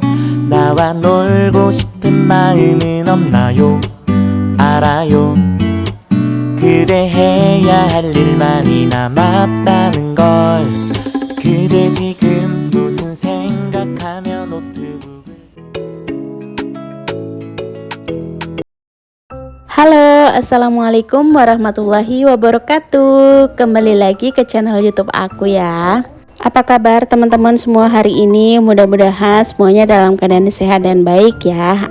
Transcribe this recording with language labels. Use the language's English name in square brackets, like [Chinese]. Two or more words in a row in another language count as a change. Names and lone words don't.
[Korean] 나와 놀고 싶은 마음은 없나요? 알아요. 그대 해야 할 일 많이 남았다는 걸. 그대 지금 무슨 생각하며 노트북을. [Indonesian] Halo, [Arabic] السلام عليكم ورحمة الله وبركاته. [Indonesian] Kembali lagi ke channel YouTube aku ya. Apa kabar teman-teman semua hari ini? Mudah-mudahan semuanya dalam keadaan sehat dan baik ya.